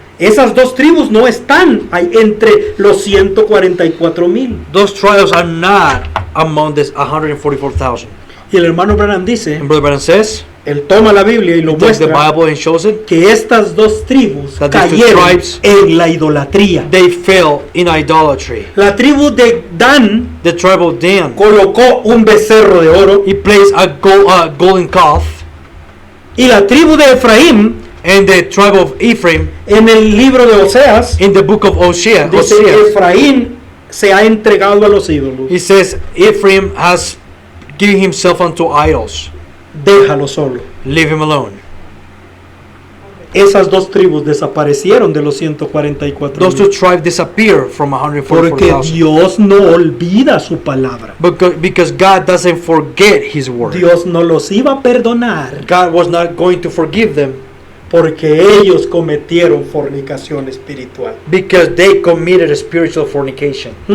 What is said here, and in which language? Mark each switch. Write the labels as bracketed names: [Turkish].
[Spanish] Esas dos tribus no están ahí entre los 144,000. [English] Those tribes are not among this 144,000. [Spanish] Y el hermano Branham dice, [English] And Brother Branham says, [Spanish] él toma la Biblia y lo [English] he takes the [Spanish] muestra, [English] Bible and shows it. [Spanish] que estas dos tribus [English] That these two [Spanish] cayeron [English] tribes- [Spanish] en la idolatría. [English] They fell in idolatry. [Spanish] La tribu de Dan [English] The tribe of Dan, [Spanish] colocó un becerro de oro [English] he placed a golden calf, [Spanish] y la tribu de Efraín [English] and the tribe of Ephraim [Spanish] en el libro de Oseas [English] in the book of Hosea, [Spanish] dice Efraín se ha entregado a los ídolos. [English] he says Ephraim has given himself unto idols. [Spanish] Déjalo solo. [English] Leave him alone. [Spanish] Esas dos tribus desaparecieron de los [English] Those 144,000 two tribes disappear from [Spanish] porque [English] 144,000. [Spanish] Dios no olvida su palabra. [English] Because God doesn't forget His word. [Spanish] Dios no los iba a perdonar [English] God was not going to forgive them [Spanish] porque ellos cometieron fornicación espiritual. [English] because they committed a spiritual fornication.